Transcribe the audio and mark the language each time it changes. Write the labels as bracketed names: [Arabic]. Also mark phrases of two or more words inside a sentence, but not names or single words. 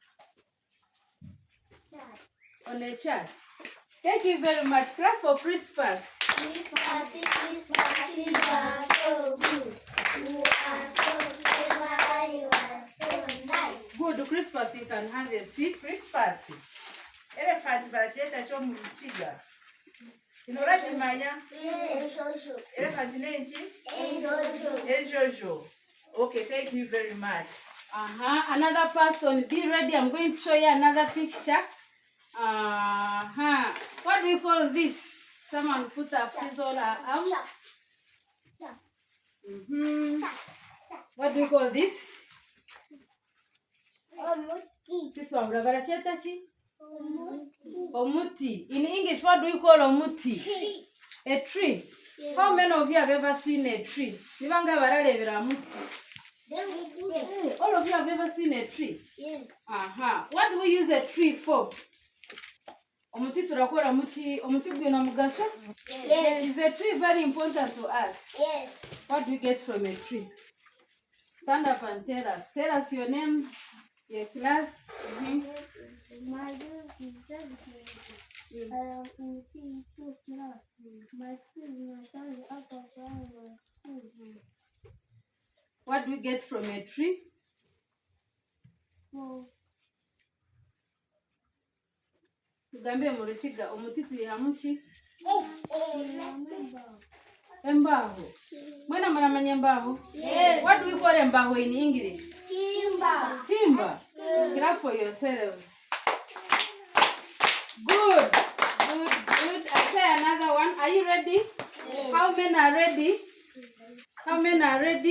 [English] On a chart. Thank you very much. Clap for Christmas. Christmas, you are so good. You are so clever. You are so nice. Good Christmas. You can have a seat. Christmas. [Chiga] Elephant baracheta cho mu Lukiga. Inora chimanya? Enjojo. Elephant nenchi? Enjojo. Enjojo. [English] Okay, thank you very much. Another person. Be ready. I'm going to show you another picture. What do we call this? Someone put up his or her arm. What do we call this? [Chiga] Omuti. [English] In English, what do we call omuti? Tree. A tree. Yes. How many of you have ever seen a tree? [Chiga] Nibanga baralebera muti. [English] Yes. All of you have ever seen a tree? Yes. What do we use a tree for? [Chiga] Omuti turakora muki, omuti gwino mugasho? [English] Yes. Is a tree very important to us? Yes. What do we get from a tree? Stand up and tell us. Tell us your name, your class. My name is David. I am in P2 class. My school is Nyarushanje upper primary school. What do we get from a tree? So, [Chiga] Tugambe mu Lukiga omuti tuliha muki? [English] remember. [Chiga] Embaho. Mwena mnamanya embaho? [English] Yes. What do we call embaho in English? Timber. Timber. Clap for yourselves. Good. I say another one. Are you ready? Yes. How many are ready? How many are ready?